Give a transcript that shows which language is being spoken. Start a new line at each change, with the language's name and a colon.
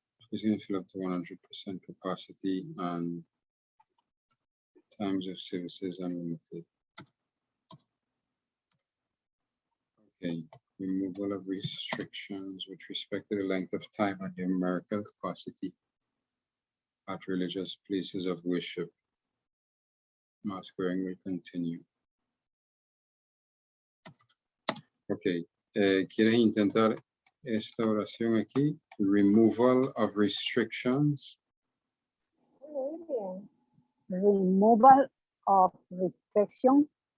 English: It's going to fill up to 100% capacity and times of services unlimited. Okay, Removal of restrictions with respect to the length of time and numerical capacity at religious places of worship. Mask wearing will continue. Ok.
Spanish: ¿Quieres intentar esta oración aquí?
English: Removal of restrictions. Removal of restriction